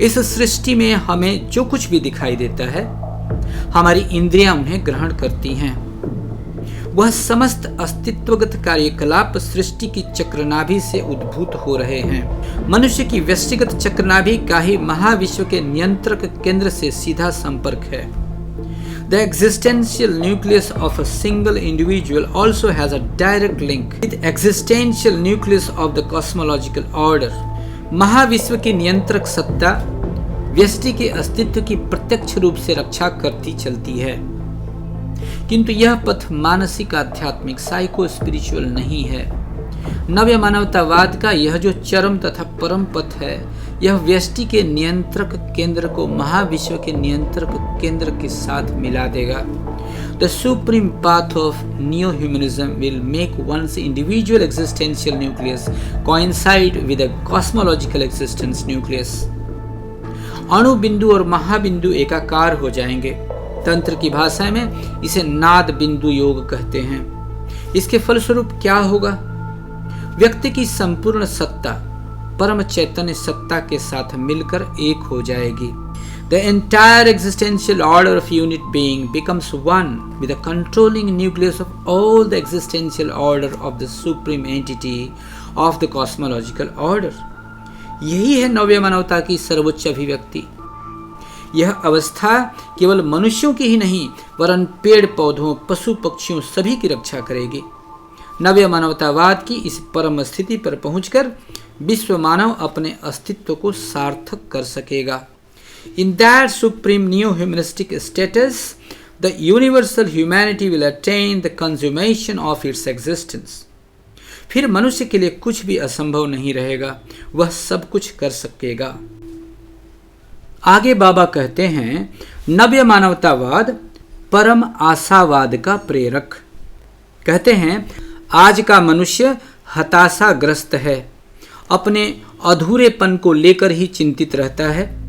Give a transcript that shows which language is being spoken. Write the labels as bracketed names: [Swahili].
[Hindi] इस सृष्टि में हमें जो कुछ भी दिखाई देता है, हमारी इंद्रियां उन्हें ग्रहण करती हैं। वह समस्त अस्तित्वगत कार्यकलाप सृष्टि की चक्रनाभि से उद्भूत हो रहे हैं। मनुष्य की व्यक्तिगत चक्रनाभि का ही महाविश्व के नियंत्रक केंद्र से सीधा संपर्क है। [English] The existential nucleus of a single individual also has a direct link with the existential nucleus of the cosmological order. [Hindi] महाविश्व की नियंत्रक सत्ता व्यष्टि के अस्तित्व की प्रत्यक्ष रूप से रक्षा करती चलती है, किंतु यह पथ मानसिक आध्यात्मिक साइको स्पिरिचुअल नहीं है। नव्य मानवतावाद का यह जो चरम तथा परम पथ है, यह व्यष्टि के नियंत्रक केंद्र को महाविश्व के नियंत्रक केंद्र के साथ मिला देगा। [English] The supreme path of neo-humanism will make one's individual existential nucleus coincide with a cosmological existence nucleus. [Hindi] अणु बिंदु और महाबिंदु एकाकार हो जाएंगे। तंत्र की भाषा में इसे नाद बिंदु योग कहते हैं। इसके फलस्वरूप क्या होगा? व्यक्ति की संपूर्ण सत्ता परम चैतन्य सत्ता के साथ मिलकर एक हो जाएगी। [English] The entire existential order of unit being becomes one with the controlling nucleus of all the existential order of the supreme entity of the cosmological order. [Hindi] यही है नव्य मानवता की सर्वोच्च अभिव्यक्ति। यह अवस्था केवल मनुष्यों की ही नहीं, वरन पेड़ पौधों, पशु पक्षियों सभी की रक्षा करेगी। नव्य मानवतावाद की इस परम स्थिति पर पहुंचकर विश्व मानव अपने अस्तित्व को सार्थक कर सकेगा। [English] In that supreme neo-humanistic status, the universal humanity will attain the consummation of its existence. [Hindi] फिर मनुष्य के लिए कुछ भी असंभव नहीं रहेगा, वह सब कुछ कर सकेगा। आगे बाबा कहते हैं, नव्य मानवतावाद परम आशावाद का प्रेरक। कहते हैं, आज का मनुष्य हताशाग्रस्त है, अपने अधूरेपन को लेकर ही चिंतित रहता है।